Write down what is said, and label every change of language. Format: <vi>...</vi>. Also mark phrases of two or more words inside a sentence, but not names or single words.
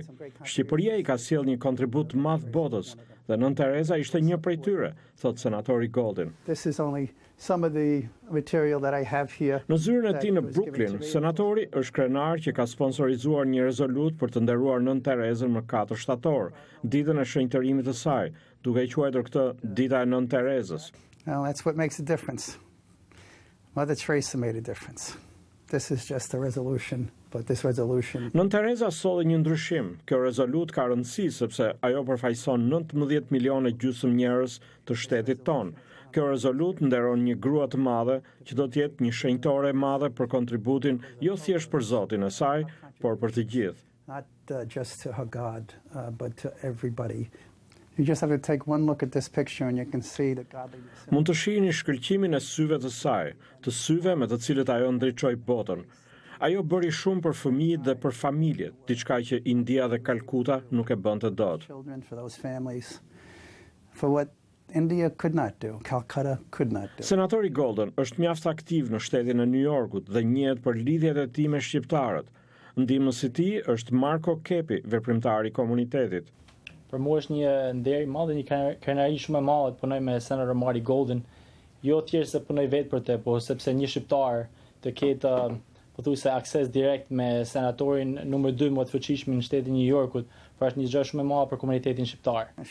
<sq>Shqipëria i ka sjell një kontribut të madh botës dhe Nën Tereza ishte një prej tyre, thot senatori Golden. Në zyrën e tij në Brooklyn, senatori është krenar që ka sponsorizuar një rezolut për të nderuar Nën Terezën më 4 shtator, ditën e shenjtërimit të saj, duke i quajtur këtë dita e Nën Terezës.</sq> <en>Well, that's what makes a difference. Mother Teresa made a difference. This is just a resolution, but this resolution...</en> <sq>Nën Tereza solli një ndryshim. Kjo rezolut ka rëndësi sepse ajo përfaqëson 19 milionë gjysmë njerëz të shtetit ton. Kjo rezolut nderon një grua të madhe që do të jetë një shenjtore e madhe për kontributin jo thjesht për Zotin e saj, por për të gjithë.</sq> <en>Not just to her God, but to everybody. You just have to take one look at this picture and you can see the godliness.</en> <sq>Mund të shihni shkëlqimin e syve të saj, të syve me të cilët ajo ndriçoi botën. Ajo bëri shumë për fëmijët dhe për familjet, diçka që India dhe Kalkuta nuk e bënte dot.</sq> <en>For what India could not do, Calcutta could not do.</en> <sq>Senatori Golden është mjaft aktiv në shtetin e New Yorkut dhe njihet për lidhjet e tij me shqiptarët. Ndihmësi i tij është Marko Kepi, veprimtar i komunitetit. Për mua është një nder i madh dhe një krenari shumë e madhe të punoj me senator Marty Golden. Jo thjesht se punoj vetë për të, por sepse një shqiptar të ketë pothuajse akses direkt me senatorin numër 2 më të fuqishëm në shtetin e New Yorkut, pra është një gjë shumë e madhe për komunitetin shqiptar.</sq>